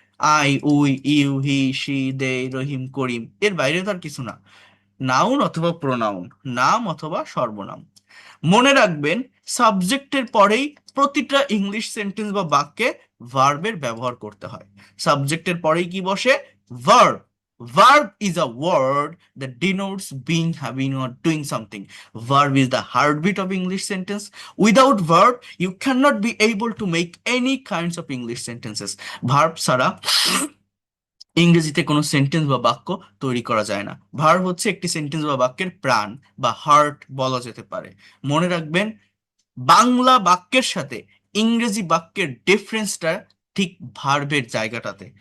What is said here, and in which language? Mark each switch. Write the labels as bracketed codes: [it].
[en] I, we, you, he, she, they, [bn] রহিম, করিম, এর বাইরে তো আর কিছু না। নাউন অথবা প্রোনাউন, নাম অথবা সর্বনাম। মনে রাখবেন, সাবজেক্টের পরেই প্রতিটা ইংলিশ সেন্টেন্স বা বাক্যে ভার্বের ব্যবহার করতে হয়। সাবজেক্টের পরেই কি বসে? Verb. [en] Verb is a word that denotes being, having, or doing something. Verb is the heartbeat of English sentence. Without verb, you cannot be able to make any kinds of English sentences. [bn] Verb ছাড়া ইংরেজিতে কোনো sentence বা বাক্য তৈরি করা যায় না। Verb হচ্ছে একটি সেন্টেন্স বা বাক্যের প্রাণ বা হার্ট বলা যেতে পারে। মনে রাখবেন, বাংলা বাক্যের সাথে ইংরেজি বাক্যের ডিফারেন্সটা ঠিক ভার্বের জায়গাটাতে।